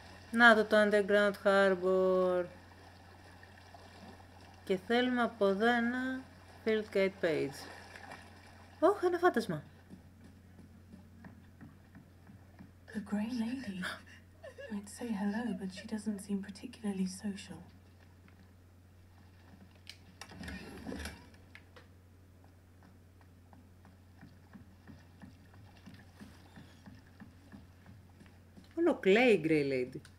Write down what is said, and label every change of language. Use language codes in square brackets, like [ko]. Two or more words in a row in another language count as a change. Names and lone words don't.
[el] Να το Underground Harbor. Και θέλουμε από εδώ ένα Field Guide Page. Όχι, ένα φάντασμα. [en] The grey lady. I'd say hello, but she doesn't seem particularly social. [el] Όλο κλαίει η Grey Lady.